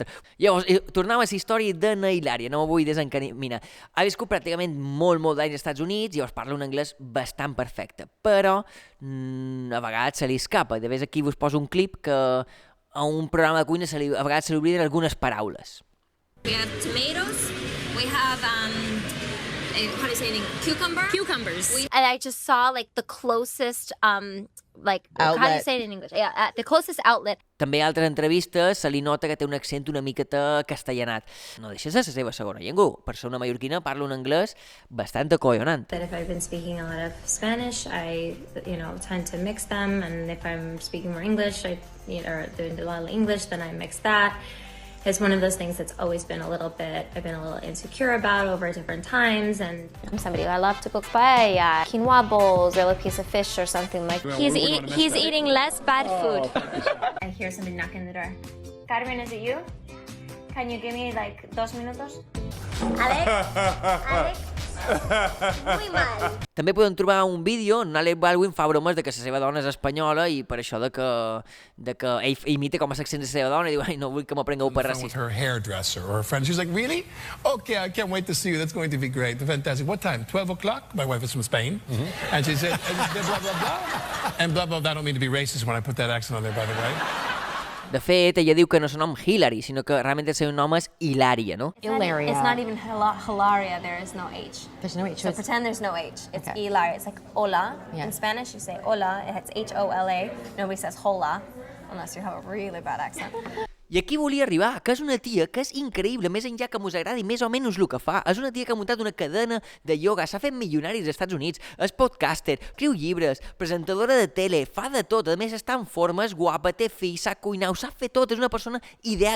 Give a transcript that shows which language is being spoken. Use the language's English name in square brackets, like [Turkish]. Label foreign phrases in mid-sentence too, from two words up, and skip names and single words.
[Catalan] Llavors, tornem a la història de na Hilària, no m'ho vull desencaminar. Ha viscut pràcticament molt d'anys als Estats Units, llavors parla un anglès bastant perfecte, però a vegades se li escapa. De vegades aquí vos poso un clip que a un programa de cuina a vegades se li obliden algunes paraules. [English] We have tomatoes, we have, how do you say it? Cucumbers. And I just saw like the closest like outlet. How do you say it in English? Yeah, the closest outlet. [Catalan] També a altres entrevistes se li nota que té un accent una miqueta castellanat. No deixa de ser la seva segona llengua. Per ser una mallorquina parla un anglès bastant acollonant. [English] That if I've been speaking a lot of Spanish, I tend to mix them, and if I'm speaking more English, or doing a lot of English, then I mix that. It's one of those things that's always been I've been a little insecure about over different times, and I'm somebody who I love to cook paella, quinoa bowls, or a piece of fish or something like that. He's eating less bad food. I hear somebody knocking the door. Carmen, is it you? Can you give me like 2 minutos? [Spanish] Alex? Muy mal. [Catalan] També podem trobar un vídeo on Alec Baldwin fa bromes de que la seva dona és espanyola i per això de que ell imita com a l'accent de la seva dona i diu, ai, no vull que m'aprengueu per racista. [English] Her hairdresser or her friend. She's like, really? Okay, I can't wait to see you. That's going to be great. Fantastic. What time? 12 o'clock? My wife is from Spain. And she said, blah, blah, blah. And blah, blah, blah. I don't mean to be racist when I put that accent on there, by the way. [Catalan] De fet, ella diu que no és un nom Hillary, sinó que realment el seu nom és Hilària, no? Hilaria. [English] It's not even Hilaria, there is no H. There's no H. So pretend there's no H. It's Hilaria. It's like hola. Yeah. In Spanish, you say hola. It's H-O-L-A. Nobody says hola, unless you have a really bad accent. [Catalan] I aquí volia arribar, que és una tia que és increïble, més enllà que mos agradi més o menys el que fa. És una tia que ha muntat una cadena de ioga, s'ha fet milionaris als Estats Units, és podcaster, escriu llibres, presentadora de tele, fa de tot, a més està en forma, és guapa, té fills, sap cuinar, ho sap fer tot, és una persona ideal.